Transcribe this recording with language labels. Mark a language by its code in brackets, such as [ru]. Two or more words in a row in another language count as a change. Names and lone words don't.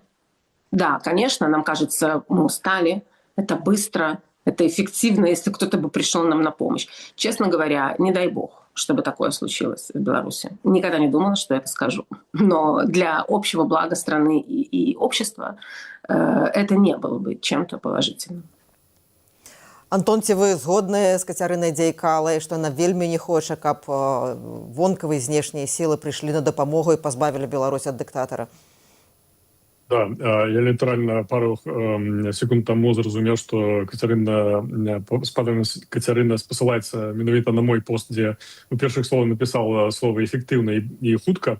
[ru] Да, конечно, нам кажется, мы устали, это быстро, это эффективно, если кто-то бы пришел нам на помощь. Честно говоря, не дай бог, чтобы такое случилось в Беларуси. Никогда не думала, что это скажу. Но для общего блага страны и общества это не было бы чем-то положительным. [be] Антон, ці вы згодныя з Кацярынай Дзяйкалай, што яна вельмі не хоча, каб вонкавыя знешнія сілы прыйшлі на дапамогу і пазбавілі Беларусь ад дыктатара? Да, я літаральна пару секунд таму зразумеў, што Кацярына спасылаецца менавіта на мой пост, дзе у першых словах напісаў слова «эфектыўна» і «хутка».